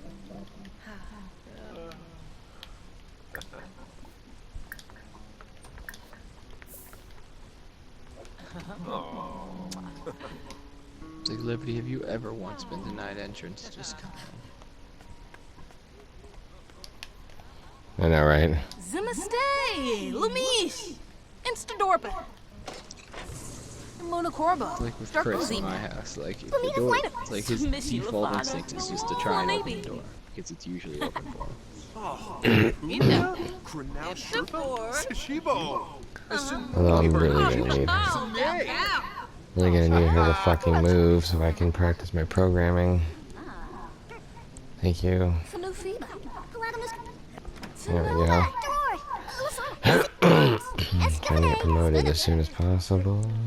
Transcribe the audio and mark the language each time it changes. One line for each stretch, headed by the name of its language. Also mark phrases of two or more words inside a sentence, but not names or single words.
English: It's like, Liberty, have you ever once been denied entrance? Just come on. I know, right? Zimastay. Lumish. Instadorpa. Mona Corba. Like with Chris in my house, like if the door, like his default instinct is just to try and open the door because it's usually open for him. Inda. Kranow Sipor. Sherpa? Sashibo. Although I'm really gonna need her to fucking move so I can practice my programming. Thank you. There we go. Trying to get promoted as soon as possible.